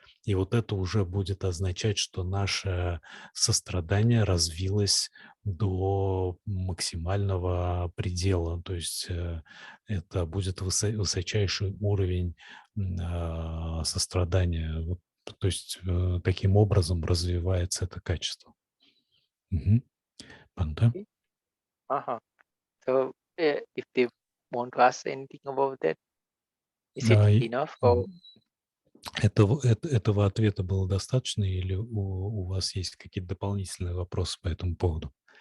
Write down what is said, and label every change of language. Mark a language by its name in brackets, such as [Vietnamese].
[Russian] И вот это уже будет означать, что наше сострадание развилось до максимального предела. То есть это будет высочайший уровень сострадания. Вот, то есть таким образом развивается это качество. Мгм. Бханте? Uh-huh. [English] So, if they want to ask anything about that, is it А, и, enough? Or [Russian] м, этого ответа было достаточно, или у вас есть какие-то дополнительные вопросы по этому поводу?